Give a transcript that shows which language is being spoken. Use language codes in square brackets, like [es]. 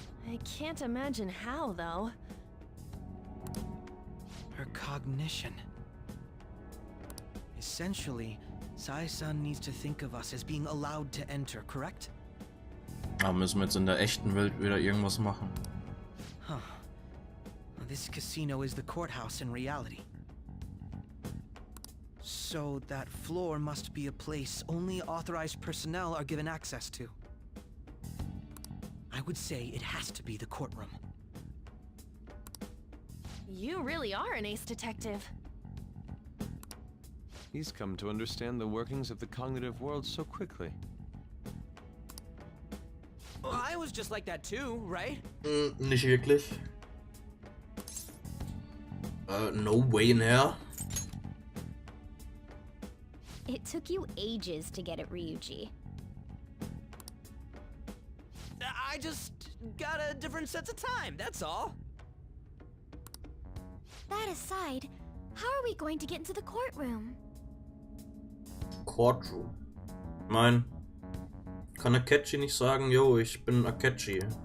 [en] I can't imagine how, though. Her cognition. Essentially, Sai-san needs to think of us as being allowed to enter, correct? [de] Aber müssen wir jetzt in der echten Welt wieder irgendwas machen? [en] Huh. Well, this casino is the courthouse in reality. So that floor must be a place only authorized personnel are given access to. I would say it has to be the courtroom. You really are an ace detective. He's come to understand the workings of the cognitive world so quickly. Well, I was just like that too, right? [de] Nicht wirklich. [en] No way in here. It took you ages to get it, Ryuji. I just got a different sense of time, that's all. That aside, how are we going to get into the courtroom? [de] Courtroom. Nein. Kann Akechi nicht sagen, yo, ich bin Akechi.